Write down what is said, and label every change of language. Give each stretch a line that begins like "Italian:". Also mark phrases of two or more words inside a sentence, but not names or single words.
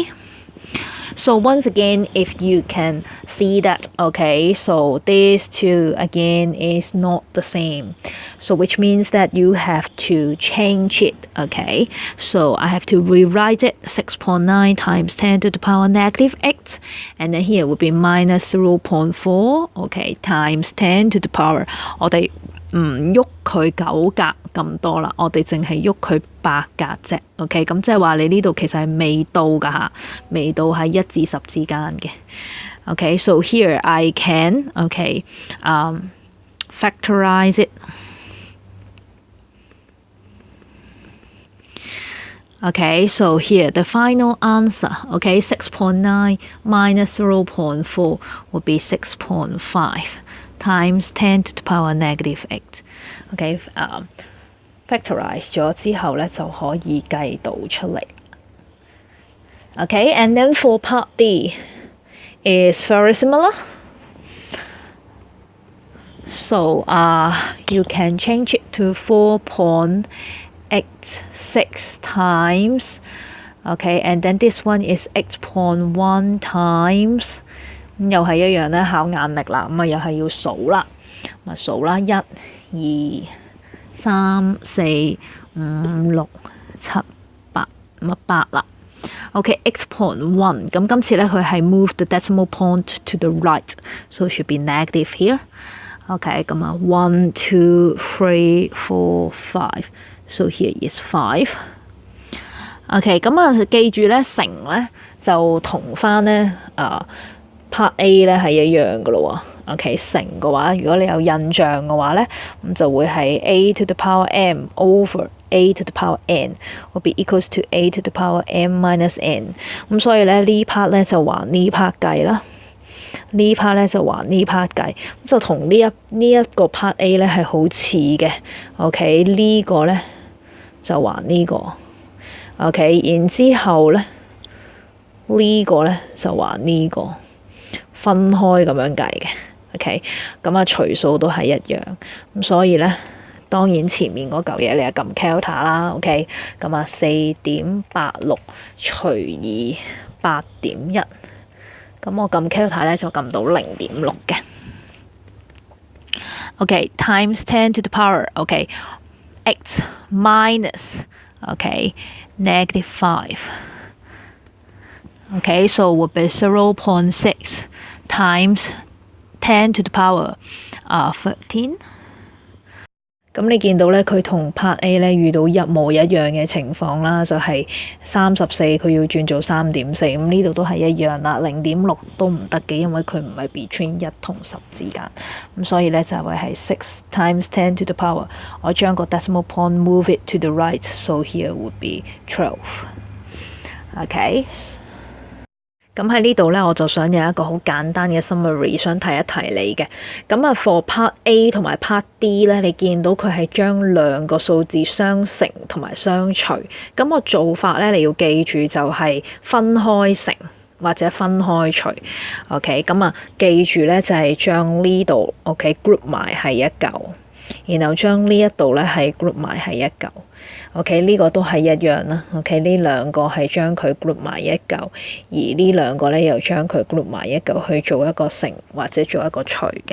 English: So once again, if you can see that, okay, so these two again is not the same. So which means that you have to change it, okay? So I have to rewrite it 6.9 times 10 to the power negative 8. And then here would be minus 0.4, okay, times 10 to the power.
Cantonese: 我哋唔喐佢9格咁多啦，我哋淨係喐佢8格啫。OK， 咁即係話你呢度其實係未到㗎嚇，未到喺1至10之間嘅。OK，
English: so here I can factorize it. Okay, so here the final answer, okay, 6.9 minus 0.4 would be 6.5 times 10 to the power negative 8. Okay, factorize
Cantonese: 咗之後咧就可以計到出嚟。
English: Okay, and then for part D is very similar. So you can change it to 4.86 times. Okay, and then this one is 8.1 times.
Cantonese: 又係一樣咧，考眼力啦，咁又係要數啦，咁數啦，1、2、3、4、5、6、7、8，咁8啦。OK, 8.1， 咁今次咧佢係
English: move the decimal point to the right, so it should be negative here. OK, 咁1, 2, 3, 4, 5, so here is 5.
Cantonese: OK, 咁記住咧乘咧就同翻咧part A 咧係一樣嘅咯喎。OK， 乘嘅話，如果你有印象嘅話咧，咁就會係
English: A to the power m over A to the power n will be equals to A to the power m minus n。
Cantonese: 咁所以咧呢 part 咧就還呢 part 計啦，呢 part 咧就還呢 part 計，咁就同呢一個 part A 咧係好似嘅。OK， 呢個咧就還呢個。OK， 然之後咧呢個咧就還呢個。分開咁樣計嘅 ，OK， 咁除數都係一樣，咁所以咧，當然前面嗰嚿嘢你就撳 calculator 啦 ，OK， 咁4.86除以8.1，咁我撳 calculator 咧就撳到0.6嘅
English: ，OK times 10 to the power，OK， 8 minus OK negative 5。Okay, so would be 0.6 times 10 to the power 13.
Cantonese: 咁你見到咧，佢同 Part A 咧遇到一模一樣嘅情況啦，就係34佢要轉做3.4，咁呢度都係一樣啦，0.6都唔得嘅，因為佢唔係 between 1同10之間，咁所以咧就會係6
English: times 10 to the power，
Cantonese: 我將個
English: decimal point move it to the right，so here would be 12。OK。
Cantonese: 咁喺呢度咧，我就想有一個好簡單嘅 summary， 想提一提你嘅。咁啊 ，
English: for Part A
Cantonese: 同埋 Part D 咧，你見到佢係將兩個數字相乘同埋相除。咁個做法咧，你要記住就係分開乘或者分開除。OK， 咁啊，記住咧就係將呢度 OK group 埋係一嚿，然後將呢一度咧係 group 埋係一嚿。OK， 呢個都係一樣啦。OK， 呢兩個係將佢 group 埋一嚿，而呢兩個咧又將佢 group 埋一嚿去做一個乘或者做一個除嘅。